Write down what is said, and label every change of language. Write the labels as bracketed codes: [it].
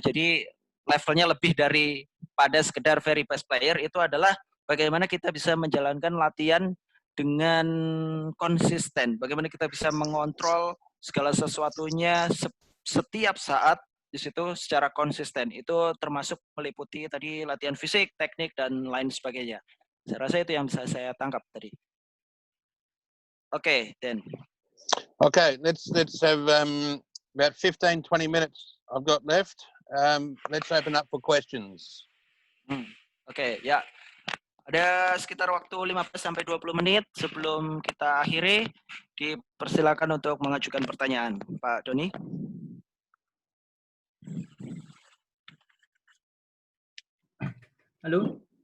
[id] Jadi levelnya lebih daripada sekedar very best player, itu adalah bagaimana kita bisa menjalankan latihan dengan konsisten, bagaimana kita bisa mengontrol segala sesuatunya setiap saat di situ secara konsisten. Itu termasuk meliputi tadi latihan fisik, teknik, dan lain sebagainya. Saya rasa itu yang bisa saya tangkap tadi. Oke, Dan. [en] Okay, let's have about 15-20 minutes I've got left. Let's open up for questions. [id] Oke, ya. Ada sekitar waktu 15-20 menit sebelum kita akhiri. Dipersilakan untuk mengajukan pertanyaan, Pak Doni. Halo.